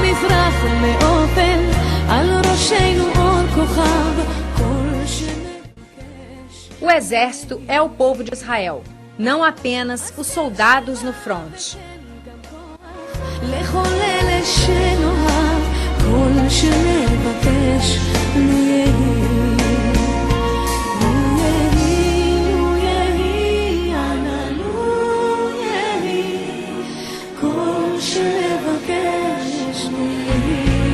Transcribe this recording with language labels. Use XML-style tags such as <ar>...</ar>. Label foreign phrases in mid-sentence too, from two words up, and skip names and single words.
<he>מזרח מאופן על ראשנו אור כוכב, כל שנבקש.</he> <pt>O exército é o povo de Israel, não apenas os soldados no fronte.</pt> <he>לכל אלה שנאהב, כל שנבקש לו יהי. לו יהי, לו יהי, אנא לו יהי, כל שנבקש לו יהי.</he>